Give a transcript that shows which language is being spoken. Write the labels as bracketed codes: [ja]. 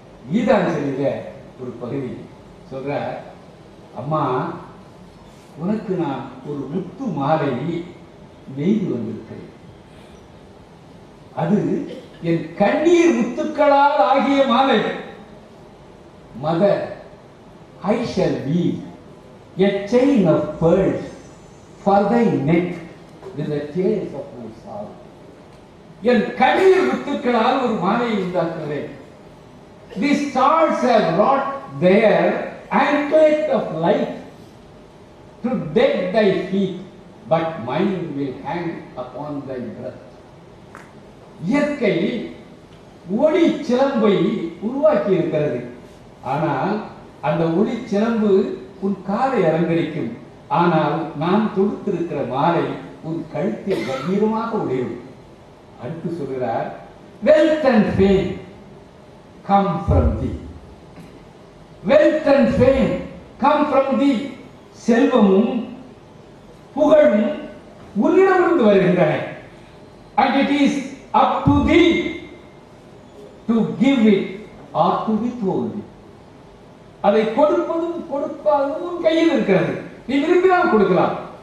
[ta] கீதாஞ்சலியில ஒரு பகுதி சொல்ற, அம்மா உனக்கு நான் ஒரு முத்து மாலை நெய்து வந்திருக்கிறேன். அது என் கண்ணீர் முத்துக்களால் ஆகிய மாலை. [en] Mother, I shall weave a chain of pearls for thy neck with the tears of my sorrow. [ta] என் கண்ணீர் முத்துக்களால் ஒரு மாலையை உண்டாக்குகிறேன். [en] The stars have wrought their anklet of light to deck thy feet, but mine will hang upon thy breast. [ta] இயற்கை ஒளி சிலம்பை உருவாக்கி இருக்கிறது. ஆனால் அந்த ஒளி சிலம்பு உன் காலை அலங்கரிக்கும். ஆனால் நான் தொடுத்திருக்கிற மாலை உன் கழுத்தில் கம்பீரமாக உடையும். அடுத்து சொல்கிறார், [en] wealth and fame come from thee. Wealth and fame come from thee. [ta] செல்வமும் புகழும் உன்னிடமிருந்து வருகின்றன. [en] And it is up to thee to give it or to withhold it. [ta] அதை கொடுப்பதும் கொடுப்பதும் உன் கையில் இருக்கிறது. நீ விரும்பினால் கொடுக்கலாம்,